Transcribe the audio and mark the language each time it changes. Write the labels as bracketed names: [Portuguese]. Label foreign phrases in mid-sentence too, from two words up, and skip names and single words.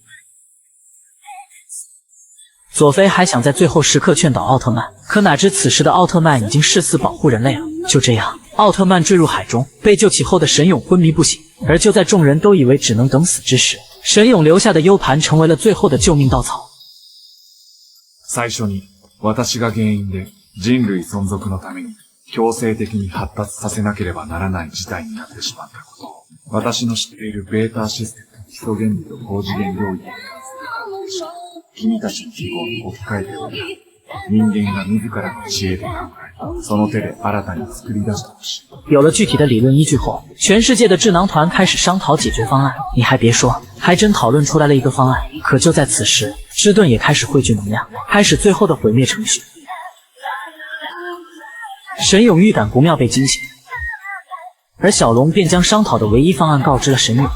[Chinese] 佐菲还想在最后时刻劝导奥特曼，可哪知此时的奥特曼已经誓死保护人类了。就这样，奥特曼坠入海中，被救起后的神勇昏迷不醒。而就在众人都以为只能等死之时，神勇留下的 U 盘成为了最后的救命稻草。 [Japanese] 最初に私が原因で人類存続のために強制的に発達させなければならない事態になってしまったことを、私の知っているベータシステム、基礎原理と高次元領域に関する君たちの記号に置き換えておいた。人間が自らの知恵で考え、その手で新たに作り出してほしい。 [Chinese] 有了具体的理论依据后，全世界的智囊团开始商讨解决方案。你还别说，还真讨论出来了一个方案。可就在此时，之盾也开始汇聚能量，开始最后的毁灭程序。神勇预感不妙被惊醒，而小龙便将商讨的唯一方案告知了神勇。